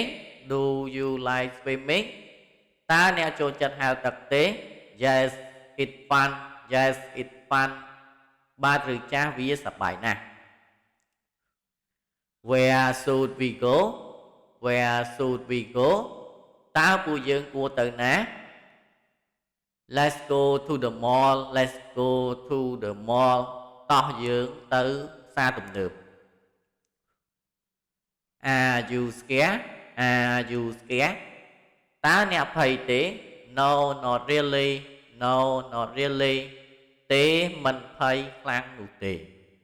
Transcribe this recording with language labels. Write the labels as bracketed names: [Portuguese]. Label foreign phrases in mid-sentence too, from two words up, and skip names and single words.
[English] Do you like swimming? [Khmer] តើអ្នកចូលចិត្តហែលទឹកទេ [English] Yes it's fun. Yes it's fun. [Khmer] បាទឬចាស់វាសប្បាយណាស់ [English] Where should we go? Where should we go? [Khmer] តើពួកយើងគួរទៅណា [English] Let's go to the mall. Let's go to the mall. [Khmer] តោះយើងទៅផ្សារទំនើប [English] Are you scared? Are you scared? [Khmer] តើអ្នកភ័យទេ [English] No not really. No not really. [Khmer] ទេមិនភ័យខ្លាំងនោះទេ